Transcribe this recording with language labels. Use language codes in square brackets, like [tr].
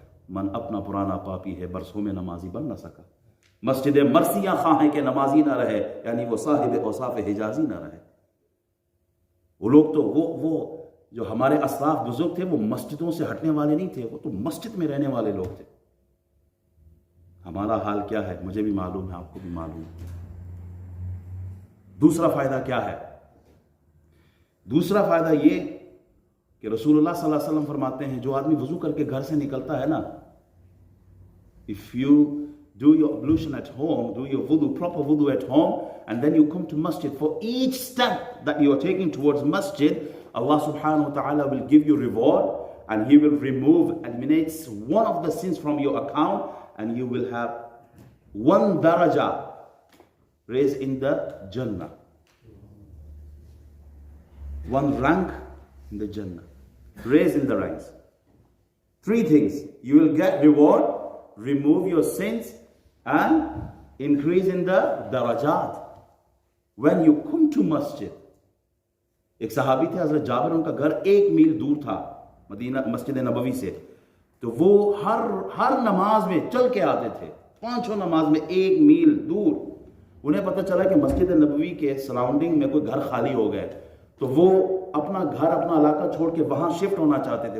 [ur] من اپنا پرانا پاپی ہے، برسوں میں نمازی بن نہ سکا. مسجد مرثیہ خواہ کہ نمازی نہ رہے، یعنی وہ صاحب اوصاف حجازی نہ رہے. وہ لوگ تو وہ جو ہمارے اسلاف بزرگ تھے وہ مسجدوں سے ہٹنے والے نہیں تھے، وہ تو مسجد میں رہنے والے لوگ تھے. ہمارا حال کیا ہے مجھے بھی معلوم ہے، آپ کو بھی معلوم ہے. دوسرا فائدہ کیا ہے؟ دوسرا فائدہ یہ کہ رسول اللہ صلی اللہ علیہ وسلم فرماتے ہیں جو آدمی وضو کر کے گھر سے نکلتا ہے نا، [en] if you do your ablution at home, do your wudu, proper wudu at home, and then you come to masjid, for each step that you are taking towards masjid, Allah subhanahu wa ta'ala will give you reward, and He will eliminates one of the sins from your account, and you will have one daraja raised in the Jannah. One rank in the Jannah. Raised in the ranks. 3 things. You will get reward, remove your sins, and increase in the darajat. When you come to masjid, [ur] ایک صحابی تھے حضرت جابر، ان کا گھر 1 میل دور تھا مدینہ مسجد نبوی سے. تو وہ ہر نماز میں چل کے آتے تھے، 5 نماز میں 1 میل دور. انہیں پتہ چلا کہ مسجد نبوی کے سراؤنڈنگ میں کوئی گھر خالی ہو گئے، تو وہ اپنا گھر اپنا علاقہ چھوڑ کے وہاں شفٹ ہونا چاہتے تھے.